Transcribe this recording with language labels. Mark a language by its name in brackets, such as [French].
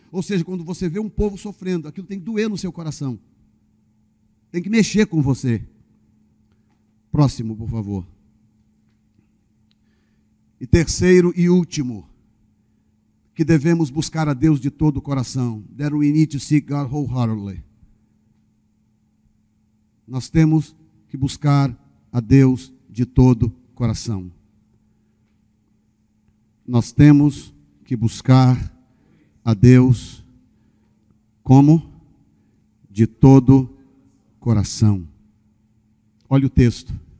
[Portuguese] Ou seja, quando você vê um povo sofrendo, aquilo tem que doer no seu coração. Tem que mexer com você. Próximo, por favor. E terceiro e último, que devemos buscar a Deus de todo o coração. [English] That we need to seek God wholeheartedly. [Portuguese] Nós temos que buscar a Deus de todo o coração. Nós temos que buscar a Deus como? De todo o coração. Olha o texto.